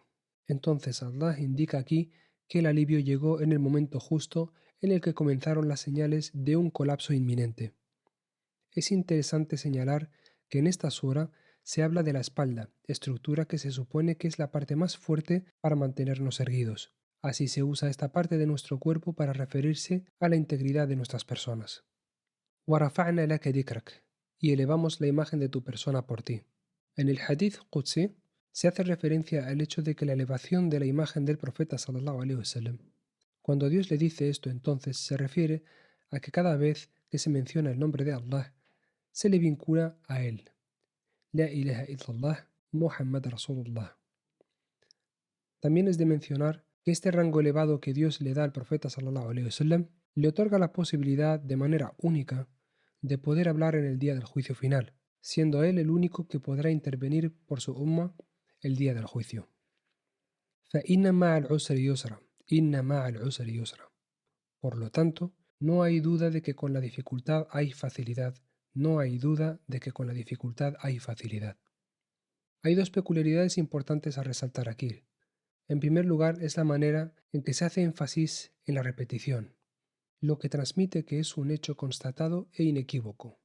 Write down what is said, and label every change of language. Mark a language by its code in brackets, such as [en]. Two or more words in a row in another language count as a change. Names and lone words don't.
[es] Entonces Allah indica aquí que el alivio llegó en el momento justo en el que comenzaron las señales de un colapso inminente. Es interesante señalar que en esta sura se habla de la espalda, estructura que se supone que es la parte más fuerte para mantenernos erguidos. Así se usa esta parte de nuestro cuerpo para referirse a la integridad de nuestras personas. [ar] وَرَفَعْنَا لَكَ ذِكْرَكَ, [es] y elevamos la imagen de tu persona por ti. En el [ar] حديث قدسي [es] se hace referencia al hecho de que la elevación de la imagen del profeta [ar] صلى الله عليه وسلم. [es] Cuando Dios le dice esto, entonces se refiere a que cada vez que se menciona el nombre de Allah, se le vincula a él. [ar] لا إله إلا الله، محمد رسول الله. [es] También es de mencionar que este rango elevado que Dios le da al profeta [ar] صلى الله عليه وسلم [es] le otorga la posibilidad de manera única de poder hablar en el día del juicio final, siendo él el único que podrá intervenir por su umma el día del juicio. [ar] فَإِنَّ مَعَ الْعُسْرِ يُسْرًا, إِنَّ مَعَ الْعُسْرِ يُسْرًا. [es] Por lo tanto, no hay duda de que con la dificultad hay facilidad. No hay duda de que con la dificultad hay facilidad. Hay dos peculiaridades importantes a resaltar aquí. En primer lugar, es la manera en que se hace énfasis en la repetición, lo que transmite que es un hecho constatado e inequívoco.